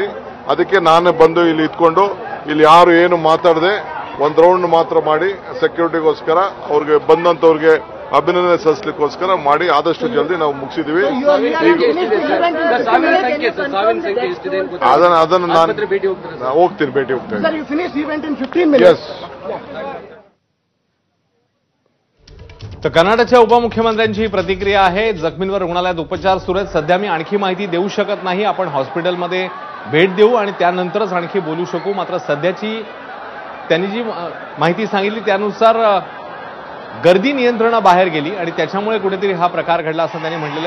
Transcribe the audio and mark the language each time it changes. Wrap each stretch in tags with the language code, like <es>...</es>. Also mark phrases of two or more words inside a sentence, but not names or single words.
<kn>ಅದಕ್ಕೆ ನಾನು ಬಂದು ಇಲ್ಲಿ ಇದ್ಕೊಂಡು ಇಲ್ಲಿ ಯಾರು ಏನು ಮಾತಾಡದೆ ಒಂದು ರೌಂಡ್ ಮಾತ್ರ ಮಾಡಿ ಸೆಕ್ಯೂರಿಟಿಗೋಸ್ಕರ ಅವ್ರಿಗೆ ಬಂದಂತವ್ರಿಗೆ ಅಭಿನಂದನೆ ಸಲ್ಲಿಸಲಿಕ್ಕೋಸ್ಕರ ಮಾಡಿ ಆದಷ್ಟು ಜಲ್ದಿ ನಾವು ಮುಗಿಸಿದೀವಿ. ಅದನ್ನ ನಾನು ಹೋಗ್ತೀನಿ, ಭೇಟಿ ಹೋಗ್ತೇನೆ. ಎಸ್.</kn> <mr>तर कर्नाटकच्या उपमुख्यमंत्र्यांची ही प्रतिक्रिया आहे. जखमींवर रुग्णालयात उपचार सुरू आहेत. सध्या मी आणखी माहिती देऊ शकत नाही. आपण हॉस्पिटलमध्ये भेट देऊ आणि त्यानंतरच आणखी बोलू शकू. मात्र सध्याची त्यांनी जी माहिती सांगितली त्यानुसार गर्दी नियंत्रणाबाहेर गेली आणि त्याच्यामुळे कुठेतरी हा प्रकार घडला असं त्यांनी म्हटलेलं आहे.</mr>